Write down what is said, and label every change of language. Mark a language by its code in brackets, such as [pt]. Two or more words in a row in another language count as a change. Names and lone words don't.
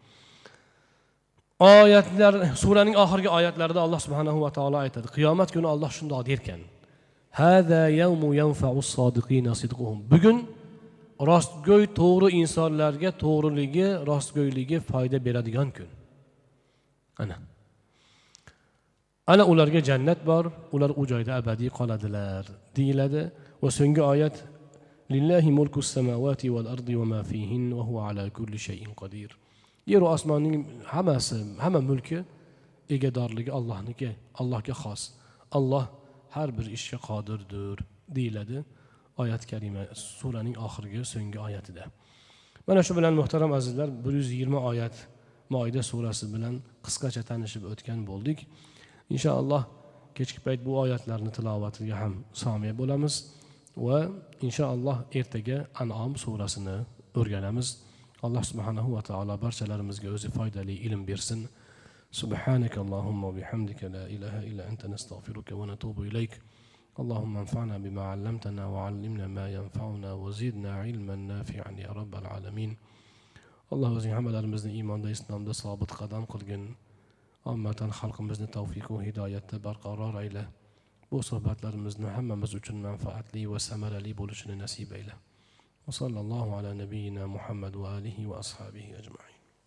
[uz] Oyatlar, suraning oxirgi oyatlarida Alloh [ar] سبحانه وتعالى [uz] aytadi, qiyomat kuni Alloh shundoq derkan: [ar] "هذا يوم ينفع الصادقين صدقهم." [uz] Bugun rostgo'y to'g'ri insonlarga to'g'riligi, rostgo'yligi foyda beradigan kun. Ana ularga jannat bor, ular u joyda abadiy qoladilar deyiladi. Va so'nggi oyat: [ar] "لله ملك السماوات والأرض وما فيهن وهو على كل شيء قدير." [uz] Yer va osmonning hamma mulki egadorligi Allohniki, Allohga xos. Alloh har bir ishga qodirdir deyiladi oyat karima suraning oxirgi so'nggi oyatida. Mana shu bilan muhtaram azizlar, 120 oyat Moida surasi bilan qisqacha tanishib o'tgan bo'ldik. Inshaalloh kechki payt bu oyatlarni tilovatiga ham somiya bo'lamiz va inshaalloh ertaga An'om surasini o'rganamiz. Alloh [ar] سبحانه وتعالى [uz] barchalarimizga o'zi foydali ilm bersin. [ar] سبحانك اللهم وبحمدك لا إله إلا أنت نستغفرك ونتوب إليك. اللهم انفعنا بما علمتنا وعلمنا ما ينفعنا وزدنا علما نافعا يا رب العالمين. [uz] الله o'zing hammalarimizni iymonda, islomda sobit qadam qilgin. Ummatan xalqimizni tavfiq va hidoyatda barqaror ayla. Bu suhbatlarimizni hammamiz uchun manfaatli va samarali bo'lishini nasib ayla. [ar] وصلى الله على نبينا محمد وعلى آله وأصحابه أجمعين.